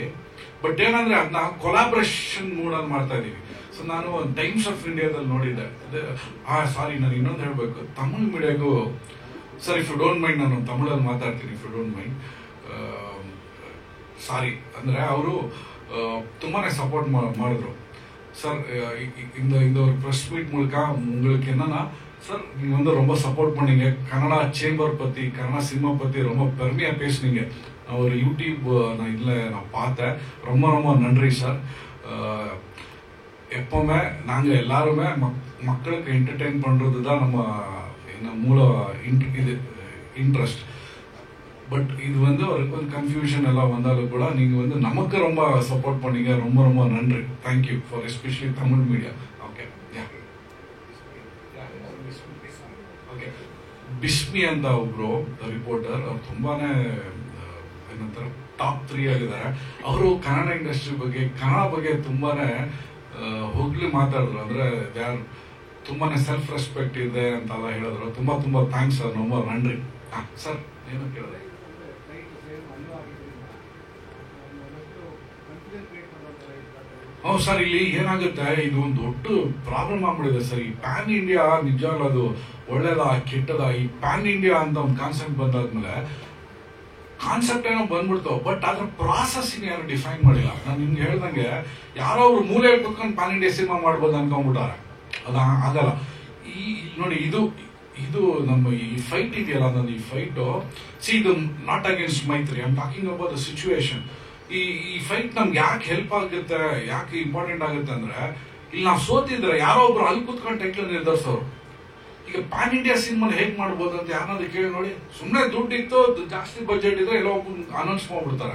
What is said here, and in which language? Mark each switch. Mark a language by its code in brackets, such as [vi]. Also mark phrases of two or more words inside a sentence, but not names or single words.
[kn] ಬಟ್ ಏನಂದ್ರೆ ಅದನ್ನ ಕೊಲಾಬ್ರೇಷನ್ ಮೂಡಲ್ಲಿ ಮಾಡ್ತಾ ಇದೀವಿ. ಸೊ ನಾನು ಒಂದು ಟೈಮ್ಸ್ ಆಫ್ ಇಂಡಿಯಾದಲ್ಲಿ ನೋಡಿದ್ದೆ. ಸಾರಿ ನಾನು ಇನ್ನೊಂದು ಹೇಳ್ಬೇಕು, ತಮಿಳ್ ಮೀಡಿಯಾಗೂ [en] sir if you don't mind [kn] ನಾನು ತಮಿಳಲ್ಲಿ ಮಾತಾಡ್ತೀನಿ, [en] if you don't mind. [kn] ಸಾರಿ ಅಂದ್ರೆ ಅವರು ತುಂಬಾನೇ ಸಪೋರ್ಟ್ ಮಾಡಿದ್ರು சார். [ta] இந்த ஒரு [en] press meet [ta] மூலக்கா உங்களுக்கு என்னன்னா சார் நீங்க வந்து ரொம்ப சப்போர்ட் பண்ணீங்க. கன்னடா சேம்பர் பத்தி, கன்னடா சினிமா பத்தி ரொம்ப பெருமையா பேசுனீங்க. நான் ஒரு யூடியூப் நான் பார்த்தேன். ரொம்ப ரொம்ப நன்றி சார். எப்பவுமே நாங்க எல்லாருமே மக்களுக்கு என்டர்டெயின் பண்றது தான் நம்ம மூல இது இன்ட்ரெஸ்ட். பட் இது வந்து ஒரு கன்ஃபியூஷன் எல்லாம் வந்தாலும் கூட நீங்க வந்து நமக்கு ரொம்ப சப்போர்ட் பண்ணீங்க. ரொம்ப ரொம்ப நன்றி. [en] Thank you for especially Tamil media. okay okay [kn] ಬಿಸ್ಮಿ ಅಂತ ಒಬ್ರು ರಿಪೋರ್ಟರ್, ಅವ್ರು ತುಂಬಾನೇ ಏನಂತಾರೆ ಟಾಪ್ 3 ಆಗಿದ್ದಾರೆ. ಅವರು ಕನ್ನಡ ಇಂಡಸ್ಟ್ರಿ ಬಗ್ಗೆ, ಕನ್ನಡ ಬಗ್ಗೆ ತುಂಬಾನೇ ಹೋಗ್ಲಿ ಮಾತಾಡಿದ್ರು. ಅಂದ್ರೆ ಯಾರು ತುಂಬಾನೇ [en] self respect [kn] ಇದೆ ಅಂತೆಲ್ಲ ಹೇಳಿದ್ರು. ತುಂಬಾ ತುಂಬಾ [en] thanks sir, [ta] ரொம்ப நன்றி. [kn] ಸರ್ ಏನು ಕೇಳಿದ್ರೆ ಹೌದು ಸರ್, ಇಲ್ಲಿ ಏನಾಗುತ್ತೆ, ಇದು ಒಂದು ದೊಡ್ಡ ಪ್ರಾಬ್ಲಮ್ ಆಗ್ಬಿಡಿದೆ ಸರ್. ಈ [en] pan India [kn] ನಿಜವಾಗ್ಲೂ ಅದು ಒಳ್ಳೇದ ಕೆಟ್ಟದ? ಈ [en] pan India [kn] ಅಂತ ಒಂದು ಕಾನ್ಸೆಪ್ಟ್ ಬಂದಾದ್ಮೇಲೆ ಕಾನ್ಸೆಪ್ಟ್ ಏನೋ ಬಂದ್ಬಿಡ್ತು, ಬಟ್ ಅದ್ರ ಪ್ರಾಸೆಸಿಂಗ್ ಯಾರು ಡಿಫೈನ್ ಮಾಡಿಲ್ಲ. ನಾನು ನಿಮ್ಗೆ ಹೇಳ್ದಂಗೆ ಯಾರೋ ಅವ್ರು ಮೂಲೆಯಲ್ಲಿ ಕುತ್ಕೊಂಡು [en] pan India cinema [kn] ಮಾಡ್ಬೋದು ಅನ್ಕೊಂಡ್ಬಿಟ್ಟಾರೆ. ಅದು ಆಗಲ್ಲ. ಈ ನೋಡಿ ಇದು ನಮ್ಮ ಈ ಫೈಟ್ ಇದೆಯಲ್ಲ, ನನ್ನ ಈ ಫೈಟ್ ಇದು [en] not against Maitri, I am talking about the situation. [kn] ಈ ಫೈಟ್ ನಮ್ಗೆ ಯಾಕೆ ಹೆಲ್ಪ್ ಆಗುತ್ತೆ, ಯಾಕೆ ಇಂಪಾರ್ಟೆಂಟ್ ಆಗುತ್ತೆ ಅಂದ್ರೆ, ಇಲ್ಲಿ ನಾವು ಸೋತಿದ್ರೆ ಯಾರೋ ಒಬ್ರು ಅಲ್ಲಿ ಕುತ್ಕೊಂಡು ಟೈಟ್ಲ್ ನಿರ್ಧರಿಸೋರು. ಈಗ [en] pan India cinema [kn] ಹೇಗ್ ಮಾಡ್ಬೋದು ಅಂತ ಯಾರಾದ್ರೂ ಕೇಳಿ ನೋಡಿ. ಸುಮ್ಮನೆ ದುಡ್ಡಿತ್ತು, ಜಾಸ್ತಿ ಬಜೆಟ್ ಇದ್ರೆ ಎಲ್ಲ ಅನೌನ್ಸ್ ಮಾಡ್ಬಿಡ್ತಾರೆ.